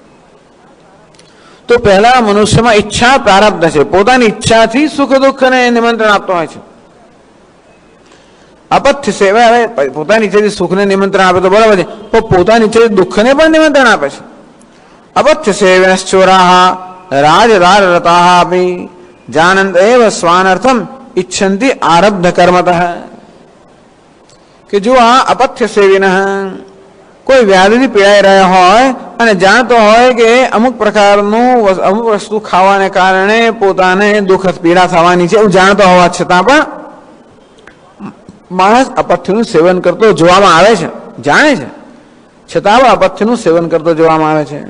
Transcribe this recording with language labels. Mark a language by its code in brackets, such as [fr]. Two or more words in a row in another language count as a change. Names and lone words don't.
[gu] તો પહેલા મનુષ્યમાં ઈચ્છા પ્રારબ્ધ છે, પોતાની ઈચ્છાથી સુખ દુઃખને નિમંત્રણ આપતો હોય છે. અપથ્ય સેવા, હવે પોતાની ઈચ્છાથી સુખને નિમંત્રણ આપે તો બરાબર છે, પણ પોતાની ઈચ્છાથી દુઃખને પણ નિમંત્રણ આપે છે. [sa] अपथ्य सेविनश्चोराः राजदाररताः अपि जानन्त एव स्वानर्थम इच्छन्ति आरब्ध कर्मतः. [gu] કે જો આ અપથ્ય સેવિન કોઈ વ્યાધિથી પીડાઈ રહ્યા હોય અને જાણતો હોય કે અમુક પ્રકારનું અમુક વસ્તુ ખાવાને કારણે પોતાને દુઃખ પીડા થવાની છે એવું જાણતો હોવા છતાં પણ માણસ અપથ્યનું સેવન કરતો જોવામાં આવે છે, જાણે છે છતાં પણ અપથ્યનું સેવન કરતો જોવામાં આવે છે.